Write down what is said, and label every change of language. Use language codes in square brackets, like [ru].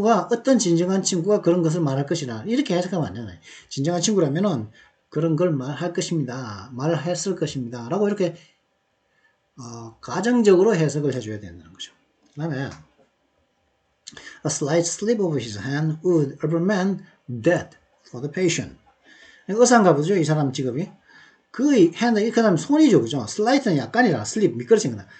[ko] 어떤 진정한 친구가 그런 것을 말할 것이라 이렇게 해석하면 안 되나요? 진정한 친구라면은 그런 걸 말할 것입니다. 말했을 것입니다. 라고 이렇게 가정적으로 해석을 해줘야 된다는 거죠. [en] 그 다음에 A slight slip of his hand would reprimand death for the patient. [ko] 의사인가 보죠. 이 사람 직업이. 그의 hand, 그 다음 손이죠. 그죠? slight는 약간이라 slip, 미끄러진 거다.